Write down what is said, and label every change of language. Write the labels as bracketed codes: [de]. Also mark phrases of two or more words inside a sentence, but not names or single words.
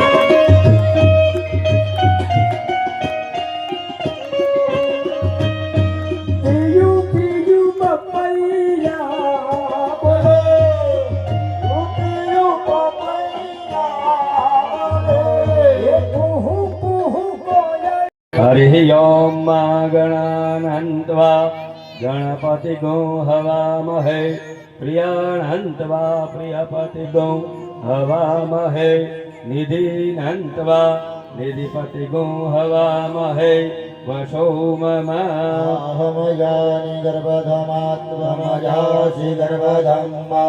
[hi] पीयू पीयू पपैया बोले, पीयू पपैया बोले, कुहू कुहू कोयल। [sa] हरि ओम गणानन्त्वा गणपतिगो हवामहे, प्रियाणन्त्वा प्रियपतिगो हवामहे, निधिनन्त्वा निधिपतिगो हवामहे, वशो ममाहमयानि गर्भधमात्मजासि गर्भधम्मा।